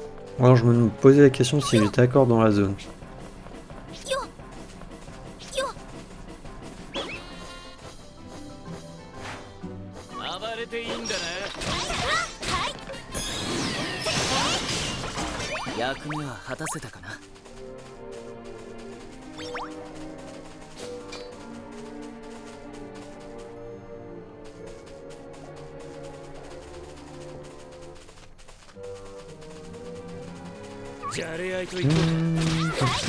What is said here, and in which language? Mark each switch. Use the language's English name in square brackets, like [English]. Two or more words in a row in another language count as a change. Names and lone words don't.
[French] Alors je me posais la question si j'étais d'accord dans la zone. よよ [Japanese] 暴れていいんだね。役目は果たせたかな。じゃれ合いといこうか。